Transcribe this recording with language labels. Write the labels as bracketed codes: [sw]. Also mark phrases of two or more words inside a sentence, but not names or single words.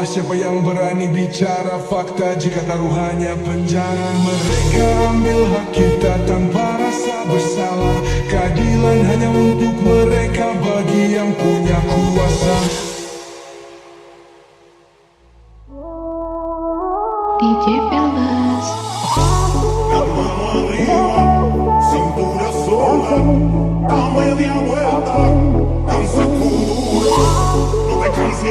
[id] Siapa yang berani bicara fakta jika taruhannya penjara? Mereka ambil hak kita tanpa rasa bersalah. Keadilan hanya untuk mereka bagi yang punya kuasa. DJ Pelbas [es] Cintura sola, da media vuelta, danza duro, no te canses